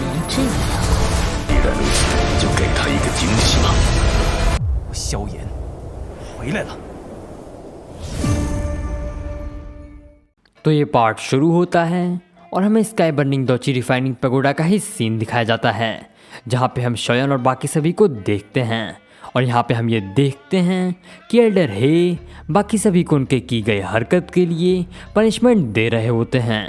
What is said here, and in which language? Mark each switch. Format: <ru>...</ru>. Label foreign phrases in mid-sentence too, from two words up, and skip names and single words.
<zh>这样，既然如此，就给他一个惊喜吧。萧炎回来了。</zh> <hi>तो ये पार्ट शुरू होता है और हमें स्काई बर्निंग दोची रिफाइनिंग पैगोडा का ही सीन दिखाया जाता है, जहाँ पे हम शोयन और बाकी सभी को देखते हैं। और यहाँ पे हम ये देखते हैं कि एल्डर हे बाकी सभी को उनके की गई हरकत के लिए पनिशमेंट दे रहे होते हैं।</hi>